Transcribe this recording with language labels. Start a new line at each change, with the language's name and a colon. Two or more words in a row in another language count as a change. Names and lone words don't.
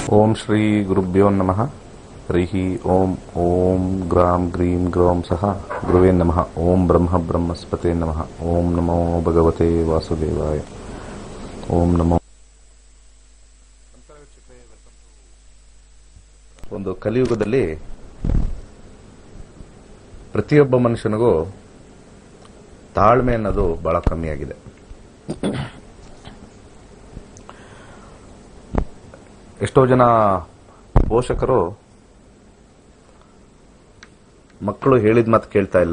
Sanskrit: ಓಂ ಶ್ರೀ ಗುರುಭ್ಯೋ ನಮಃ. ಹರಿ ಓಂ. ಓಂ ಗ್ರಾಂ ಗ್ರೀಂ ಗ್ರೌಂ ಸಹ ಗುರುವೇ ನಮಃ. ಓಂ ಬ್ರಹ್ಮ ಬ್ರಹ್ಮಸ್ಪತೆ ನಮಃ. ಓಂ ನಮೋ ಭಗವತೆ ವಾಸುದೇವಾಯ. ಓಂ ನಮೋ.
Kannada: ಒಂದು ಕಲಿಯುಗದಲ್ಲಿ ಪ್ರತಿಯೊಬ್ಬ ಮನುಷ್ಯನಿಗೂ ತಾಳ್ಮೆ ಅನ್ನೋದು ಬಹಳ ಕಮ್ಮಿಯಾಗಿದೆ. ಎಷ್ಟೋ ಜನ ಪೋಷಕರು ಮಕ್ಕಳು ಹೇಳಿದ ಮಾತು ಕೇಳ್ತಾ ಇಲ್ಲ.